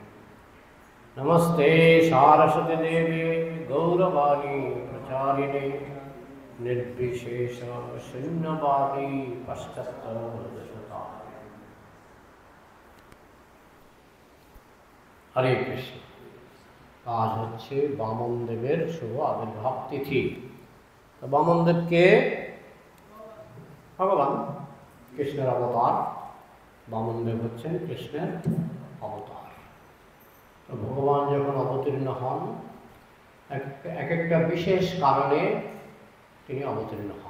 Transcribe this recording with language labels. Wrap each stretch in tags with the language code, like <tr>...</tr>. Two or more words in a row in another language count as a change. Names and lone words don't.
<sa>नमस्ते सारस्वती देवी गौरवाणी प्रचारिणे निर्विशेष शून्यवादी पश्चात्तरशता। हरे कृष्ण।</sa> <bn>आज হচ্ছে বামন দেবের শুভ আবির্ভাব তিথি। তো বামন দেবকে ভগবান কৃষ্ণের অবতার। বামন দেব হচ্ছেন কৃষ্ণের অবতার। তো ভগবান যখন অবতীর্ণ হন এক একটা বিশেষ কারণে তিনি অবতীর্ণ হন।</bn>